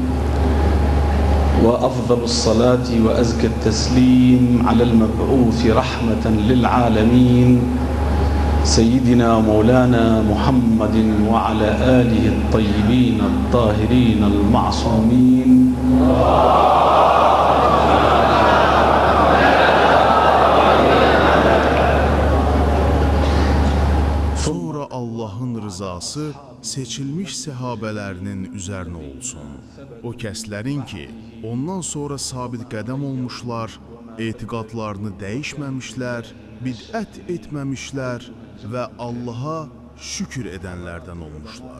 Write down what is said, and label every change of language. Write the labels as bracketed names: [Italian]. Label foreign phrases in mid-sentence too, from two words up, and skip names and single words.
[Arabic] وأفضل الصلاة وأزكى التسليم على المبعوث رحمة للعالمين سيدنا مولانا محمد وعلى آله الطيبين الطاهرين المعصومين. [Azerbaijani] Sonra Allah'ın rızası seçilmiş səhabələrinin üzərinə olsun. O kəslərin ki, ondan sonra sabit qədəm olmuşlar, etiqadlarını dəyişməmişlər, bidət etməmişlər və Allaha şükür edənlərdən olmuşlar.